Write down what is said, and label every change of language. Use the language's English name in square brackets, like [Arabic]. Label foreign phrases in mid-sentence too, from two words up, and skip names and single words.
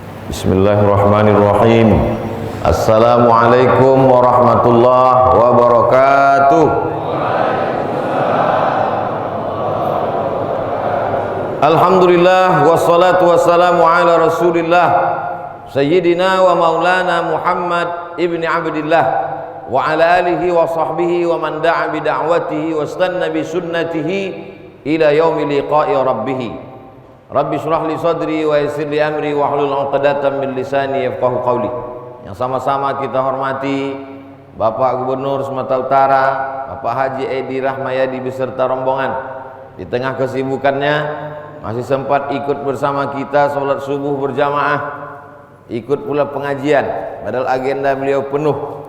[Arabic] بسم الله الرحمن الرحيم. السلام عليكم ورحمة الله وبركاته. الحمد لله والصلاة والسلام على رسول الله سيدنا ومولانا محمد بن عبد الله وعلى آله وصحبه ومن دعا بدعوته واستن بسنته إلى يوم لقاء ربه. رب اشرح لي صدري ويسر لي أمري واحلل عقدة من لساني يفقهوا قولي. [Indonesian] Yang sama-sama kita hormati Bapak Gubernur Sumatera Utara, Bapak Haji Edi Rahmayadi beserta rombongan. Di tengah kesibukannya masih sempat ikut bersama kita sholat subuh berjamaah, ikut pula pengajian, padahal agenda beliau penuh.